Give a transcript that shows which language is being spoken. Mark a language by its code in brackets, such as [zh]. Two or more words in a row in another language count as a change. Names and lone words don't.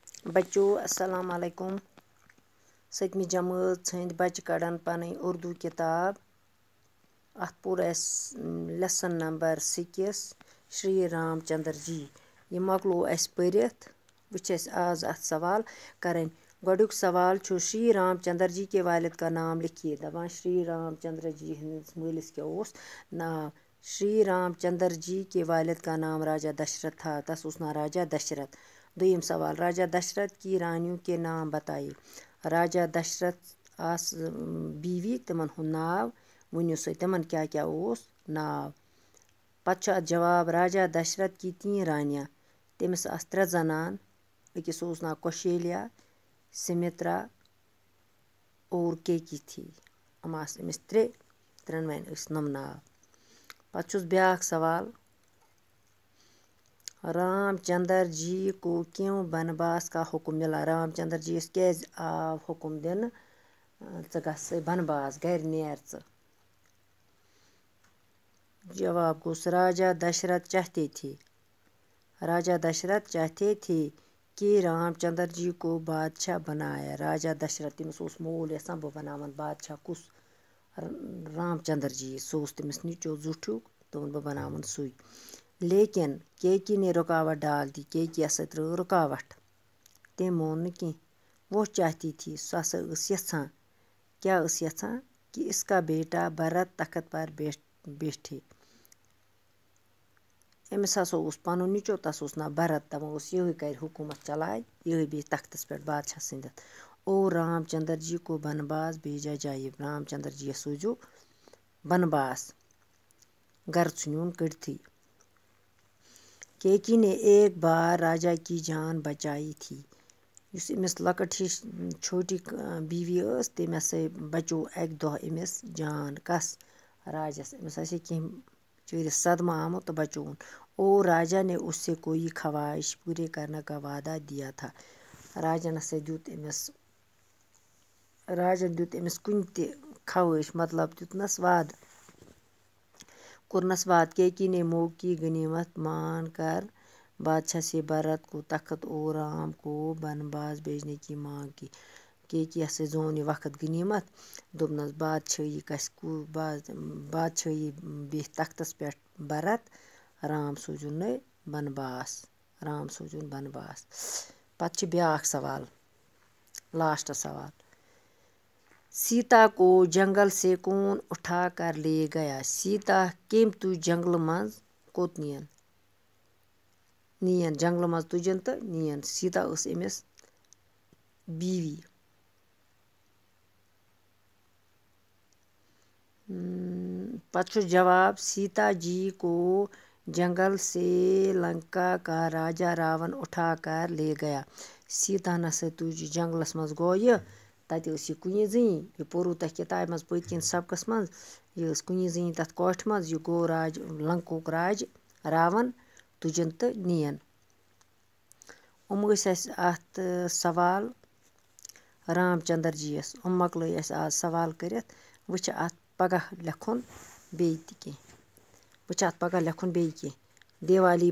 [ks] بچو السلام علیکم سٔتمہِ جمٲژ ہٕنٛدۍ بچہٕ کڑن پنٕنۍ اُردو کِتاب اَتھ پوٚر اَسہِ لیسن نمبر 6 شری رام چندر جی یہِ مۄکلو اَسہِ پٔرِتھ وۄنۍ چھِ اَسہِ آز اَتھ سوال کَرٕنۍ گۄڈٕنیُک سوال چھُ شری رام [ur] چندر جی کے والد کا نام لکھیے [ks] دپان شری رام چندر جی ہٕنٛدِس مٲلِس کیٛاہ اوس ناو [ur] شری رام چندر جی کے والد کا نام راجا دشرتھ تھا [ks] تس اوس ناو راجا دشرتھ دوٚیِم سوال [ur] راجا دشرتھ کی رانیوں کے نام بتائیے [ks] راجا دشرتھ آسہٕ بیوی تِمن ہُنٛد ناو ؤنِو سا تِمن کیٛاہ کیٛاہ اوس ناو پتہٕ چھُ اَتھ جواب [ur] راجا دشرتھ کی 3 رانیاں [ks] تٔمِس آسہٕ 3 زنان أکِس اوس ناو کوشیلیا سِمِترا [ur] اور کیکی تھی [ks] یِم آسہٕ أمِس 3 ترٛٮ۪نوَے ٲسۍ نۄم ناو پتہٕ چھُس بیٛاکھ سوال [ur] رام چندر جی کو کیوں بنواس کا حکم ملا [ks] رام چندر جی یس کیٛازِ آو حکم دِنہٕ ژٕ گژھ سا بنواس گرِ نیر ژٕ جواب گوٚس [ur] راجا دشرتھ چاہتے تھے کہ رام چندر جی کو بادشاہ بنایا راجا دشرتھ تٔمِس [ks] اوس مول یژھان بہٕ بناوَن بادشاہ کُس رام چندر جی سُہ اوس تٔمِس نیٚچیو زیُٹھیُک دوٚپُن بہٕ بناوَن سُے [ur] لیکن کیکی نے رُکاوٹ ڈال دی [ks] کیکی ہسا ترٛٲو رُکاوٹ تٔمۍ مون نہٕ کیٚنٛہہ [ur] وہ چاہتی تھی [ks] سۄ ہسا ٲس یژھان کیٛاہ ٲس یژھان [ur] کہِ اس کا بیٹا بھرت تخت پر بیٹھے [ks] أمِس ہسا اوس پنُن نیٚچیو تَس اوس ناو بھرت دپان اوس یِہوٚے کرِ حکوٗمت چلاے یِہوٚے بیٚہہِ تختس پٮ۪ٹھ بادشاہ سٕنٛدِتھ [ur] اور رام چندر جی کو بنواس بھیجا جایے [ks] رام چندر جی یس سوٗزِو بنواس گرٕ ژھٕنۍوُن کٔڑتھٕے [ur] کیکی نے ایک بار راجا کی جان بچائی تھی [ks] یُس أمِس لۄکٕٹ ہِش [ur] چھوٹی بیوی [ks] ٲس تٔمۍ ہسا بچو اکہِ دۄہ أمِس جان کس راجس أمِس آسہِ ہے کیٚنٛہہ بِچٲرِس صدمہٕ آمُت تہٕ بچووُن [ur] اور راجا نے اس سے کوئی خواہش پوٗرے کرنے کا وعدہ دیا تھا [ks] راجن ہسا دیُت أمِس کُنہِ تہِ خوٲہِش مطلب دیُتنس وعدٕ کوٚرنس وعدٕ [ur] کیکی نے موقعی غنیمت مان کر بادشاہ سے بھرت کو تخت اور رام کو بنواس بھیجنے کی مانگ کی [ks] کیکی ہسا زون یہِ وقت غنیمت دوٚپنس بادشٲہی بیٚہہِ تختس پٮ۪ٹھ بھرت رام سوٗزِن بنواس پتہٕ چھُ بیٛاکھ سوال لاسٹ سوال [ur] سیتا کو جنگل سے کون اٹھا کر لے گیا [ks] سیتا کٔمۍ تُج جنگلہٕ منٛز کوٚت نِیَن جنگلہٕ منٛز تُجِن تہٕ نِیَن سیتا ٲس أمِس بیوی پتہٕ چھُس جواب سیتا جی [ur] کو جنگل سے لنکا کا راجا راون اٹھا کر لے گیا [ks] سیتا نسا تُج یہِ جنگلس منٛز گوٚو یہِ تتہِ ٲس یہِ کُنی زٔنی یہِ پوٚروٕ تۄہہِ کِتابہِ منٛز پٔتۍ کِنۍ سبقس منٛز یہِ ٲس کُنی زٔنی تتھ کوٹھِ منٛز یہِ گوٚو لنکُک راجہِ راوَن تُجِن تہٕ نِیَن ٲسۍ اَسہِ اَتھ سوال رام چندر جی یس مۄکلٲے اَسہِ آز سوال کٔرِتھ وۄنۍ چھِ اَتھ پگاہ لیکھُن بیٚیہِ کیٚنٛہہ دیوالی